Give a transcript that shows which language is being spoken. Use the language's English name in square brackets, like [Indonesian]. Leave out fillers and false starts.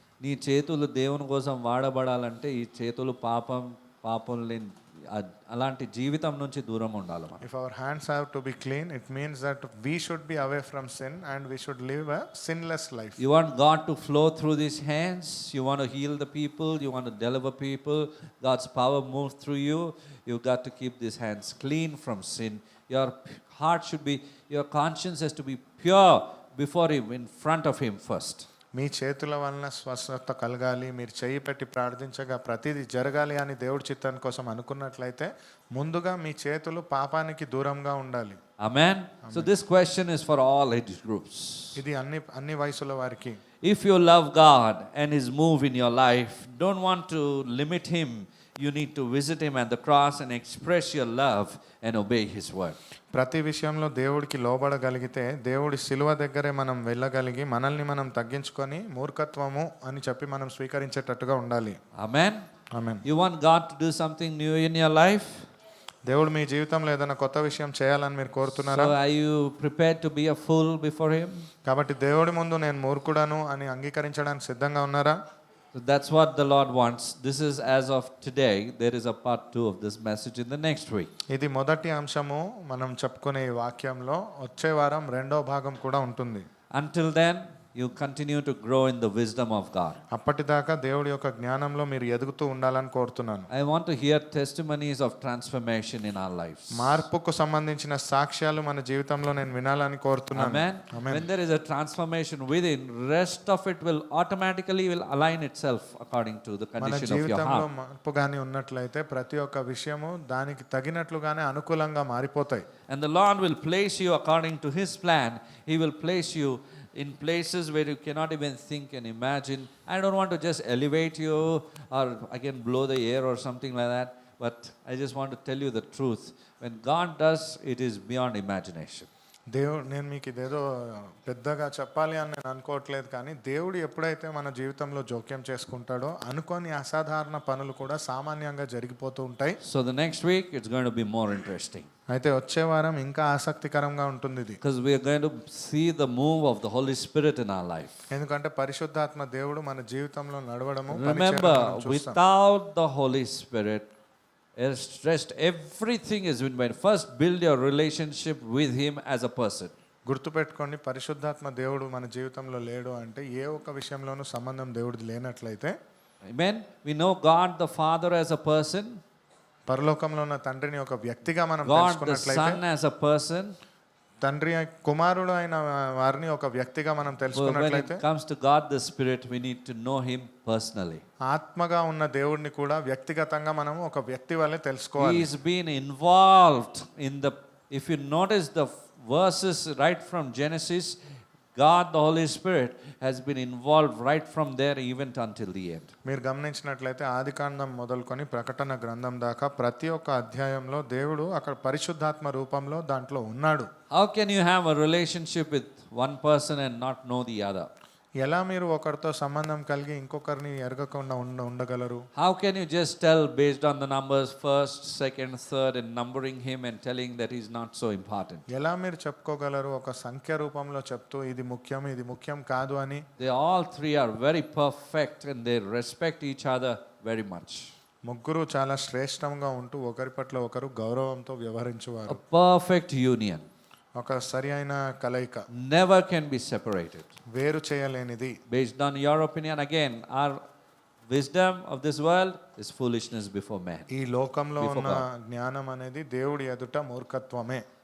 [Telugu] నీ చేతులు దేవుని కోసం వాడబడాలంటే ఈ చేతులు పాపం లేని అలాంటి జీవితం నుంచి దూరం ఉండాలి మనం. [English] If our hands have to be clean, it means that we should be away from sin and we should live a sinless life. You want God to flow through these hands, you want to heal the people, you want to deliver people, God's power moves through you, you got to keep these hands clean from sin. Your heart should be, your conscience has to be pure before Him, in front of Him first. [Telugu] మీ చేతుల వలన స్వస్థత కలగాలి, మీరు చేయి పెట్టి ప్రార్థించగా ప్రతిదీ జరగాలి అని దేవుడి చిత్తాన్ని కోసం అనుకున్నట్లయితే ముందుగా మీ చేతులు పాపానికి దూరంగా ఉండాలి. [English] Amen. So this question is for all age groups. [Telugu] ఇది అన్ని వయసుల వారికి. [English] If you love God and His move in your life, don't want to limit Him, you need to visit Him at the cross and express your love and obey His word. [Telugu] ప్రతి విషయంలో దేవుడికి లోబడగలిగితే దేవుడి శిలువ దగ్గరే మనం వెళ్ళగలిగి మనల్ని మనం తగ్గించుకొని మూర్ఖత్వము అని చెప్పి మనం స్వీకరించేటట్టుగా ఉండాలి. [English] Amen. [Telugu] Amen. [English] You want God to do something new in your life? [Telugu] దేవుడు మీ జీవితంలో ఏదైనా కొత్త విషయం చేయాలని మీరు కోరుతున్నారా? [English] So are you prepared to be a fool before Him? [Telugu] కాబట్టి దేవుడి ముందు నేను మూర్ఖుడను అని అంగీకరించడానికి సిద్ధంగా ఉన్నారా? [English] So that's what the Lord wants. This is as of today. There is a part 2 of this message in the next week. [Telugu] ఇది మొదటి అంశము మనం చెప్పుకునే ఈ వాక్యంలో వచ్చే వారం రెండో భాగం కూడా ఉంటుంది. [English] Until then, you continue to grow in the wisdom of God. [Telugu] అప్పటిదాకా దేవుడి యొక్క జ్ఞానంలో మీరు ఎదుగుతూ ఉండాలని కోరుతున్నాను. [English] I want to hear testimonies of transformation in our lives. [Telugu] మార్పుకు సంబంధించిన సాక్ష్యాలు మన జీవితంలో నేను వినాలని కోరుతున్నాను. [English] Amen. When there is a transformation within, rest of it will automatically align itself according to the [Telugu] మన [English] condition of your [Telugu] జీవితంలో [English] heart. [Telugu] మార్పు గాని ఉన్నట్లయితే ప్రతి ఒక్క విషయము దానికి తగినట్లుగానే అనుకూలంగా మారిపోతాయి. [English] And the Lord will place you according to His plan. He will place you in places where you cannot even think and imagine. I don't want to just elevate you or again blow the air or something like that, but I just want to tell you the truth. When God does, it is beyond imagination. [Telugu] దేవుడు నేను మీకు ఇదేదో పెద్దగా చెప్పాలి అని నేను అనుకోవట్లేదు, కానీ దేవుడు ఎప్పుడైతే మన జీవితంలో జోక్యం చేసుకుంటాడో అనుకోని అసాధారణ పనులు కూడా సామాన్యంగా జరిగిపోతూ ఉంటాయి. [English] So the next week it's going to be more interesting. [Telugu] అయితే వచ్చే వారం ఇంకా ఆసక్తికరంగా ఉంటుంది ఇది. [English] Because we are going to see the move of the Holy Spirit in our life. [Telugu] ఎందుకంటే పరిశుద్ధాత్మ దేవుడు మన జీవితంలో నడవడము [English] Remember, without the Holy Spirit, rest everything is in vain. First build your relationship with Him as a person. [Telugu] గుర్తుపెట్టుకోండి, పరిశుద్ధాత్మ దేవుడు మన జీవితంలో లేడు అంటే ఏ ఒక్క విషయంలోనూ సంబంధం దేవుడిది లేనట్లయితే. [English] Amen. We know God the Father as a person, [Telugu] పరలోకంలో ఉన్న తండ్రిని ఒక వ్యక్తిగా మనం [English] God the [Telugu] తెలుసుకున్నట్లయితే, [English] Son as a person. [Telugu] తండ్రి కుమారుడు అయిన వారిని ఒక వ్యక్తిగా మనం [English] So when [Telugu] తెలుసుకున్నట్లయితే, [English] it comes to God the Spirit, we need to know Him personally. [Telugu] ఆత్మగా ఉన్న దేవుడిని కూడా వ్యక్తిగతంగా మనం ఒక వ్యక్తి వల్లే తెలుసుకోవాలి. [English] He's been involved in the, if you notice the verses right from Genesis, God the Holy Spirit has been involved right from there even until the end. [Telugu] మీరు గమనించినట్లయితే ఆదికాండం మొదలుకొని ప్రకటన గ్రంథం దాకా ప్రతి ఒక్క అధ్యాయంలో దేవుడు అక్కడ పరిశుద్ధాత్మ రూపంలో దాంట్లో ఉన్నాడు. [English] How can you have a relationship with one person and not know the other? [Telugu] ఎలా మీరు ఒకరితో సంబంధం కలిగి ఇంకొకరిని ఎరగకుండా ఉండగలరు? [English] How can you just tell based on the numbers first, second, third and numbering him and telling that he's not so important? [Telugu] ఎలా మీరు చెప్పుకోగలరు ఒక సంఖ్య రూపంలో చెప్తూ ఇది ముఖ్యం కాదు అని? [English] They all three are very perfect and they respect each other very much. [Telugu] ముగ్గురు చాలా శ్రేష్టంగా ఉంటూ ఒకరి పట్ల ఒకరు గౌరవంతో వ్యవహరించువారు. [English] A perfect union. [Telugu] ఒక సరి అయిన కలయిక, [English] Never can be separated. [Telugu] వేరు చేయలేనిది. [English] Based on your opinion, again, our wisdom of this world is foolishness before man. [Telugu] ఈ లోకంలో [English] Before [Telugu] ఉన్న జ్ఞానం అనేది దేవుడి ఎదుట మూర్ఖత్వమే.